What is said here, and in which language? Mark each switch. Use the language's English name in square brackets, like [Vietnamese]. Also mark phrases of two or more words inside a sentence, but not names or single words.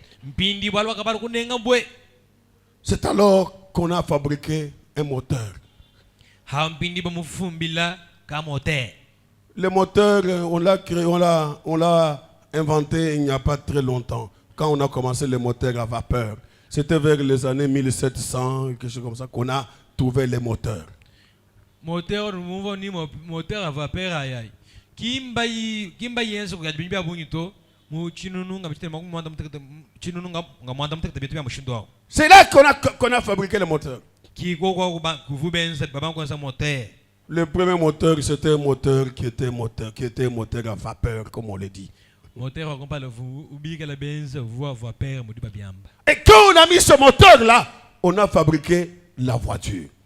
[French] C'est alors qu'on a fabriqué un moteur. Le moteur, on l'a créé, on l'a inventé il n'y a pas très longtemps. Quand on a commencé les moteurs à vapeur, c'était vers les années 1700, quelque chose comme ça, qu'on a trouvé les moteurs. Moteur, moteur à vapeur aïe. [Kaonde] Kimba yenso kwa jibia bunito. [French] C'est là qu'on a fabriqué le moteur. Le premier moteur, c'était un moteur qui était moteur à vapeur, comme on le dit. Et quand on a mis ce moteur-là, on a fabriqué la voiture.